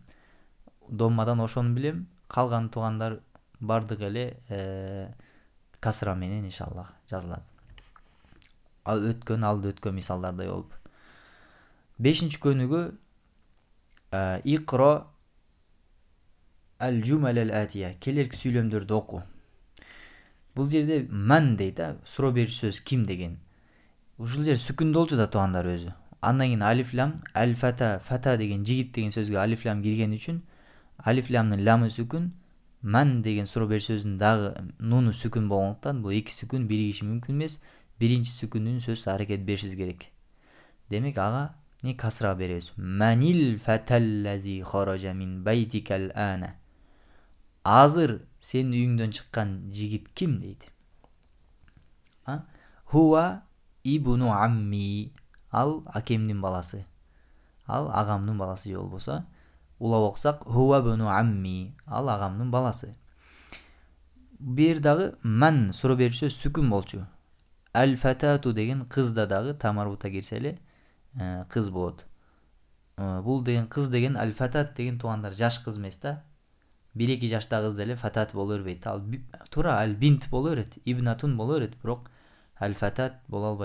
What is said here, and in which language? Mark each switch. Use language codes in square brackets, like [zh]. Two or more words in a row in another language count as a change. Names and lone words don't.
[ky] Доммадан ошону билем. Калган туугандар бардыгы эле касра менен иншаллах жазылат. Алда өткөн мисалдардай болуп. 5-нчи көнүгү [ar] اقرأ الجمل الآتية, [ky] келерки сүйлөмдөрдү оку. Бул жерде ман дейт да, суроо берүүчү сөз ким деген. Ушул жер сүкүндүү болчу да туугандар өзү. Андан кийин алиф лам, аль-фата, фата деген жигит деген сөзгө алиф лам кирген үчүн алиф ламдын ламы сүкүн, ман деген суроо берүүчү сөздүн дагы нуну сүкүн болгондуктан бул эки сүкүн биригиши мүмкүн эмес. Биринчи сүкүндүн сөзсүз аракет беришибиз керек. Демек ага касра беребиз. [ar] من الفتى الذي خرج من بيتك الآن. [ky] Азыр сенин үйүңдөн чыккан жигит ким дейт. [ar] هو ابن عمي. [ky] Ал акемдин баласы. Ал агамдын баласы же болбосо. Улап окусак, [ar] هو ابن عمي. [ky] Ал агамдын баласы. Бир дагы ман суроо берүүчү сүкүн болчу. Аль-фатату деген кызда дагы тамарбута кирсе эле кыз болот. Бул деген кыз деген аль-фатат деген туугандар жаш кыз эмес да. 1-2 жашта кыз деле фатат боло бербейт. Ал туура аль-бинт боло берет, ибнатун боло берет, бирок аль-фатат боло албайт.